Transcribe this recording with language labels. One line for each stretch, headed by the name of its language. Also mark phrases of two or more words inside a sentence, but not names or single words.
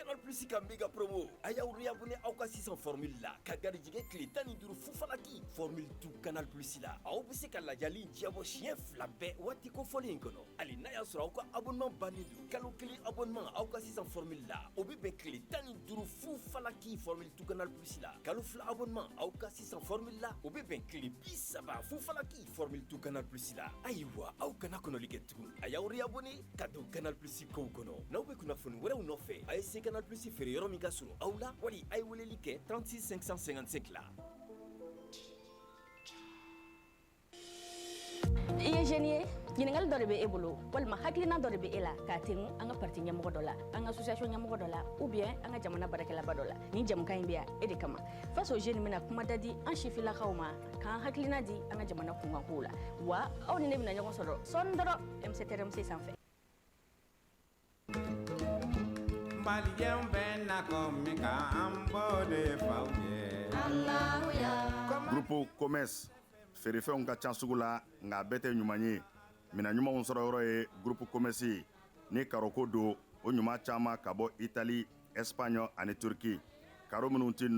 Bambara: Plus ka méga promo a y'aw réabonné aw ka sisan formule la ka garijɛgɛ tile 15 fufalaki formule tout Canal Plus la aw bɛ se ka lajali diɲɛbɔ siɲɛ 2 bɛɛ waati kofɔlen in kɔnɔ hali n'a y'a sɔrɔ aw ka abonnement bannen don kalo 1 abonnement aw ka sisan formule la o bɛ bɛn tile 15 fufalaki formule tout Canal Plus la kalo 2 abonnement aw ka sisan formule la o bɛ bɛn tile 30 fufalaki formule tout Canal Plus la ayiwa aw kana kɔnɔli kɛ tugun a y'aw réabonné ka don Canal Plus kow kɔnɔ n'aw bɛ kunnafoni wɛrɛw nɔfɛ a ye se Canal Plus feere yɔrɔ min ka surun aw la wali a ye weleli kɛ 36 555 la. I ye jeune ye ɲininkali dɔ de bɛ e bolo walima hakilina dɔ de bɛ e la k'a tɛŋu an ka parti ɲɛmɔgɔ dɔ la an ka association ɲɛmɔgɔ dɔ la
French: ou bien
Bambara: an ka jamana baarakɛlaba dɔ la ni jamukan in bɛ yan e de kama face aux jeunes bɛna kuma da di an sifilakaw ma k'an hakilina di an ka jamana kunkankow la wa aw ni ne bɛna ɲɔgɔn sɔrɔ sɔɔni dɔrɔn MC sanfɛ. Malien bɛ na komi k'an bɔ de faw ye. Groupe Commerce feerefɛnw ka ca sugu la nka bɛɛ tɛ ɲuman ye mina ɲumanw sɔrɔ yɔrɔ ye Groupe Commerce ye ni karoko don o ɲuman caman ka bɔ Italie, Espagne ani Turquie karo minnu tɛ